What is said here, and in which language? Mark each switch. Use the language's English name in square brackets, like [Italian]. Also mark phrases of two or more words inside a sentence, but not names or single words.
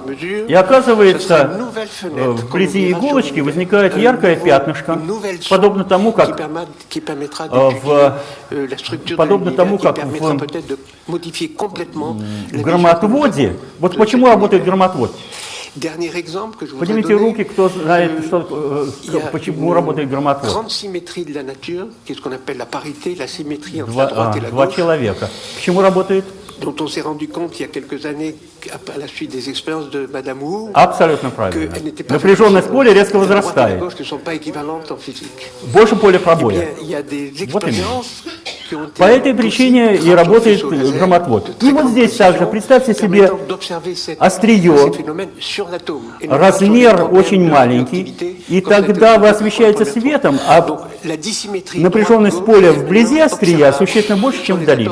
[Russian] И оказывается, вблизи иголочки возникает яркое пятнышко, подобно тому, как в громотводе. Вот почему работает громотвод? Поднимите руки, кто знает, почему работает громотвод. Два человека. Почему работает? [French] Dont on s'est rendu compte il y a quelques années à la suite des expériences de Madame Wu. [Russian] Абсолютно правильно. Напряженность поля резко возрастает. Больше поля пробоя. Вот именно. По этой причине и работает громотвод. И вот здесь также, представьте себе острие, размер очень маленький, и тогда вы освещаете светом, а напряженность поля вблизи острия существенно больше, чем вдали.